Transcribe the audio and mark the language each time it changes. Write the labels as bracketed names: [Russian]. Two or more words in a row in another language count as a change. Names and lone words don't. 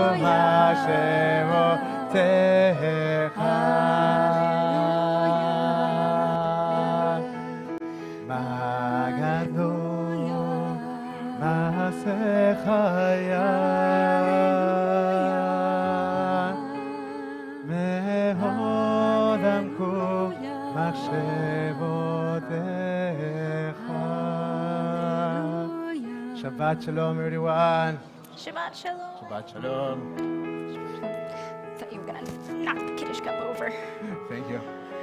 [Hebrew] מחשבותיך גדלו מעשיך הים מאד עמקו מחשבותיך. שבת שלום, [English] everyone. [Hebrew] שבת שלום. שבת שלום. [English] Thought you were gonna knock the Kiddush cup over. Thank you.